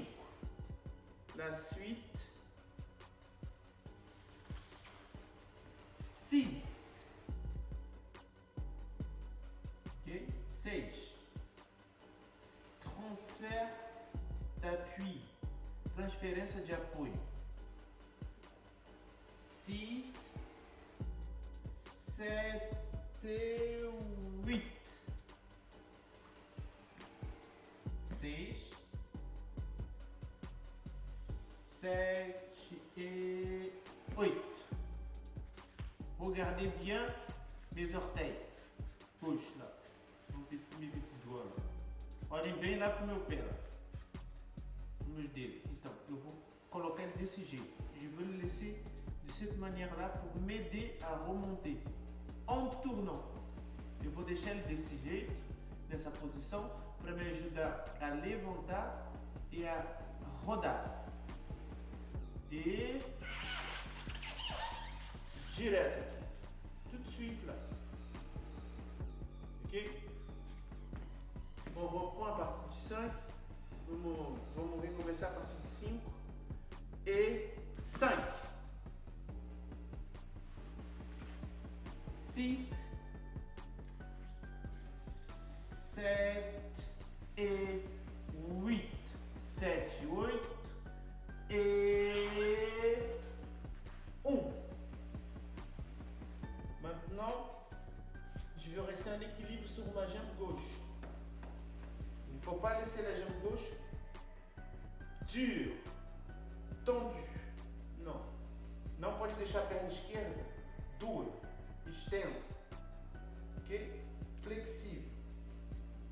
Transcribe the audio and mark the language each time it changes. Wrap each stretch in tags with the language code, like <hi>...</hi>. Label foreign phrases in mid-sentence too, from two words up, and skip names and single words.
<fr>La suite. 6. Ok? 6. Transfert d'appui.</fr> <pt>Transferência de apoio.</pt> <fr>6, 7, 8. 6, 7 et 8. Regardez bien mes orteils.</fr> <pt>Puxa lá. Vou ter que me ver tudo agora. Olhem bem lá pro meu pé. Meus dedos. Então, eu vou colocar ele desse jeito.</pt> <fr>Je veux le laisser de cette manière-là pour m'aider à remonter. En tournant.</fr> <pt>Eu vou deixar ele desse jeito, nessa posição, para me ajudar a levantar e a rodar. E direto aqui.</pt> <fr>Tout de suite là. Ok? On reprend à partir de 5.</fr> <pt>Vamos recomeçar a partir de 5 et 5.</pt> <fr>6, 7 et 8. 7, 8 et 1. Maintenant, je vais rester en équilibre sur ma jambe gauche. Il ne faut pas laisser la jambe gauche dure, tendue.</fr> <pt>Não. Não pode deixar a perna esquerda dura, extensa. Ok? Flexível.</pt>